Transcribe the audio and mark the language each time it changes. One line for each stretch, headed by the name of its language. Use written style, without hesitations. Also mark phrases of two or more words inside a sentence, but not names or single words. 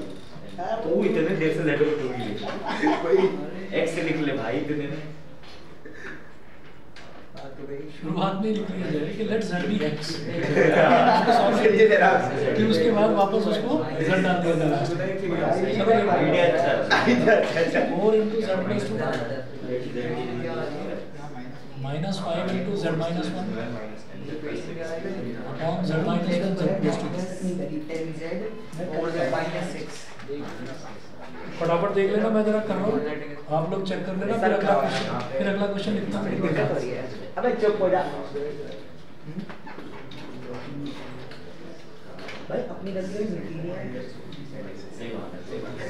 Hindi: तू इतने देर से Z को 2 ही ले x से लिख ले भाई इतने में। शुरुआत में लिख लिया जाए कि
English: let's z be x,
Hindi: ये तेरा फिर उसके बाद वापस उसको z डाल दिया जाए। आइडिया अच्छा है।
English: 4 into z plus 2 minus 5 into z minus 1 upon z minus 1 z plus 2। 10z 4z माइनस 6
Hindi: फटाफट देख लेना, मैं जरा कर रहा हूँ, आप लोग चेक कर लेना। फिर अगला क्वेश्चन लिखना दिक्कत हो रही है। अबे चुप हो जा भाई, अपनी गलती मिलती नहीं है। सही बात है, सही बात है।